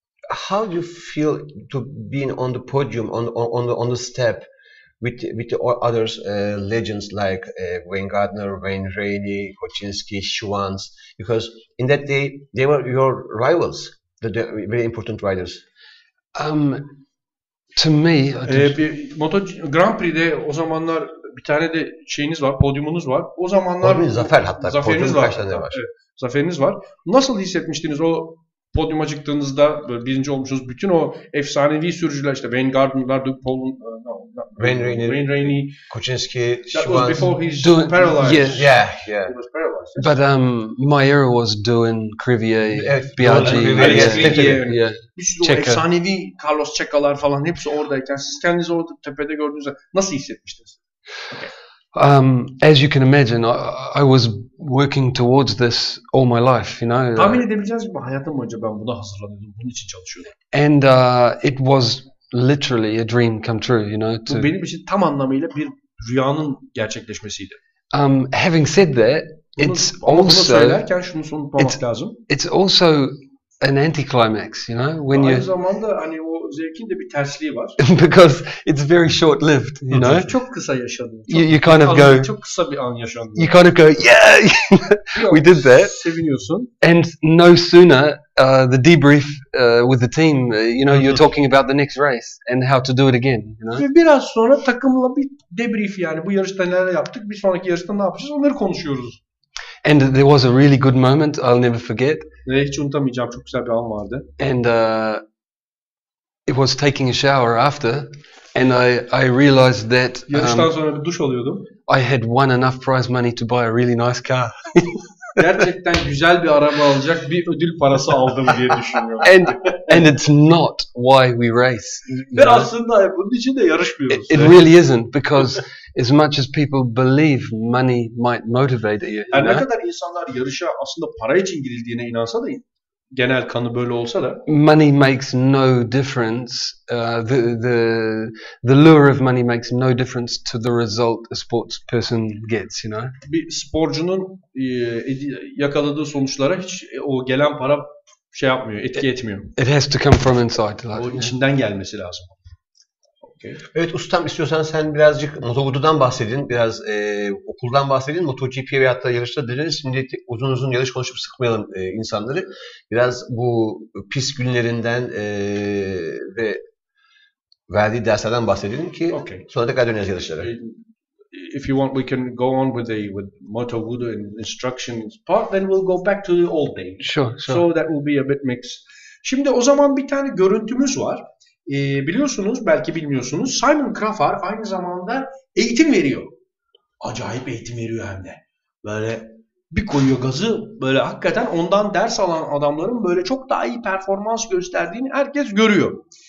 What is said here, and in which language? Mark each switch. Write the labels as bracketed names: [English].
[English] How do you feel to being on the podium, on the step with the others legends like Wayne Gardner, Wayne Rainey, Kocinski, Schwanz? Because in that day they were your rivals, the very important riders. To me, [Turkish] Bir Grand Prix'de o zamanlar bir tane de şeyiniz var, podyumunuz var. O zamanlar zafer hatta. Zaferiniz var. Tane var. Evet, zaferiniz var. Nasıl hissetmiştiniz o podyuma çıktığınızda, böyle birinci olmuşsunuz? Bütün o efsanevi sürücüler işte Wayne Gardner'lar, Wayne Rainey, Kuczynski, [English] that was before he's doing, paralyzed. Yeah. He was paralyzed. But my era was doing Crivier, [Turkish] Evet, BRG, Crivier, [English] yeah. [Turkish] Bir sürü o Checa. efsanevi Carlos Checa'lar falan hepsi oradayken siz kendinizi orada tepede gördüğünüzde nasıl hissetmiştiniz? [English] Okay. As you can imagine, I was working towards this all my life, you know. [Turkish] Tahmin edebileceğiniz gibi hayatım boyunca ben buna hazırlanıyordum. Bunun için çalışıyordum. [English] And it was literally a dream come true, you know. [Turkish] Bu benim için tam anlamıyla bir rüyanın gerçekleşmesiydi. [English] Having said that, it's [Turkish] bunu [English] also [Turkish] söylerken şunu unutmamak lazım. [English] it's also an anticlimax, you know, when [Turkish] Aynı [English] you [Turkish] zamanda hani o zevkin de bir tersliği var. [English] because it's very short-lived, you know. [Turkish] Çok kısa yaşadım. [English] You kind of go. [Turkish] Çok kısa bir an yaşandı. [English] You kind of go, yeah, we did that. [Turkish] Seviniyorsun. [English] And no sooner the debrief with the team, you know, you're talking about the next race and how to do it again, you know. [Turkish] Ve biraz sonra takımla bir debrief, yani bu yarışta neler yaptık, bir sonraki yarışta ne yapacağız, onları konuşuyoruz. [English] And there was a really good moment I'll never forget. [Turkish] Ve hiç unutamayacağım çok güzel bir an vardı. [English] And it was taking a shower after, and I realized that [Turkish] Yarıştan sonra bir duş alıyordum. [English] I had won enough prize money to buy a really nice car. [Turkish] Gerçekten güzel bir araba alacak bir ödül parası aldım diye düşünüyorum. [English] and it's not why we race. [Turkish] Ve aslında bunun için de yarışmıyoruz. [English] It really isn't, because as much as people believe money might motivate you. [Turkish] Yani ne kadar insanlar yarışa aslında para için girildiğine inansa da, genel kanı böyle olsa da, [English] money makes no difference. The lure of money makes no difference to the result a sports person gets, you know. [Turkish] Bir sporcunun yakaladığı sonuçlara hiç o gelen para şey yapmıyor, etki etmiyor. [English] It has to come from inside. [Turkish] O içinden gelmesi lazım. [English] Okay. [Turkish] Evet ustam, istiyorsan sen birazcık motovodudan bahsedin, biraz okuldan bahsedin, MotoGP veyahut da yarışta dediniz. Şimdi uzun uzun yarış konuşup sıkmayalım insanları. Biraz bu pist günlerinden ve verdiği derslerden bahsedelim ki sonra tekrar döneriz yarışlara. [English] If you want, we can go on with motovodu and instructions part, then we'll go back to the old days. Sure. So that will be a bit mixed. [Turkish] Şimdi o zaman bir tane görüntümüz var. Biliyorsunuz, belki bilmiyorsunuz, Simon Crafar aynı zamanda eğitim veriyor. Acayip eğitim veriyor hem de. Böyle bir koyuyor gazı, böyle hakikaten ondan ders alan adamların böyle çok daha iyi performans gösterdiğini herkes görüyor.